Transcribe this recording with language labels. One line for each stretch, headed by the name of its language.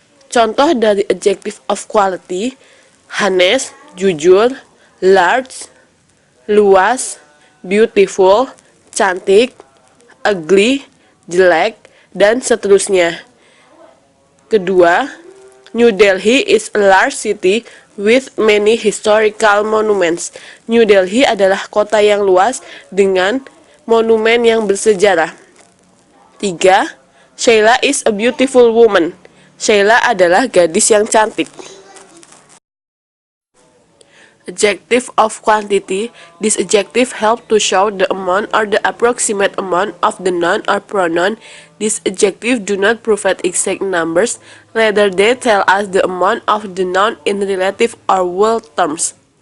Indonesian: Contoh dari
English: adjective of quality:
Indonesian: honest, jujur, large, luas, beautiful, cantik, ugly, jelek, dan seterusnya. Kedua,
English: New Delhi is a large city with many historical monuments.
Indonesian: New Delhi adalah kota yang luas dengan monumen yang bersejarah. 3.
English: Sheila is a beautiful woman.
Indonesian: Sheila adalah gadis yang cantik.
English: Adjective of quantity. This adjective help to show the amount or the approximate amount of the noun or pronoun. This adjective do not provide exact numbers, rather they tell us the amount of the noun in relative or whole terms.